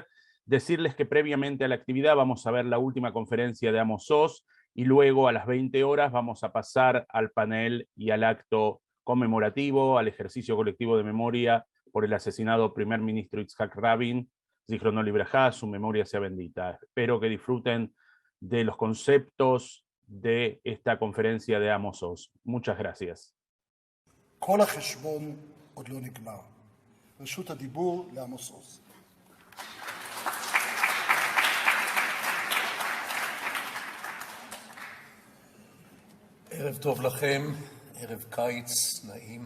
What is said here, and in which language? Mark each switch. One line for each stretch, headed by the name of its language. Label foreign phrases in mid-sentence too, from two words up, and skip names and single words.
Spanish: Decirles que previamente a la actividad vamos a ver la última conferencia de Amos Oz y luego a las 20 horas vamos a pasar al panel y al acto conmemorativo, al ejercicio colectivo de memoria por el asesinado primer ministro Yitzhak Rabin.
Hebrew: זכרונו לברכה,
Spanish: su memoria sea bendita. Espero que disfruten de los conceptos de esta conferencia de Amos Oz. Muchas gracias.
Hebrew: כל החשבון עוד לא נגמר. רשות הדיבור לעמוס עוז. ערב טוב לכם, ערב קיץ נעים.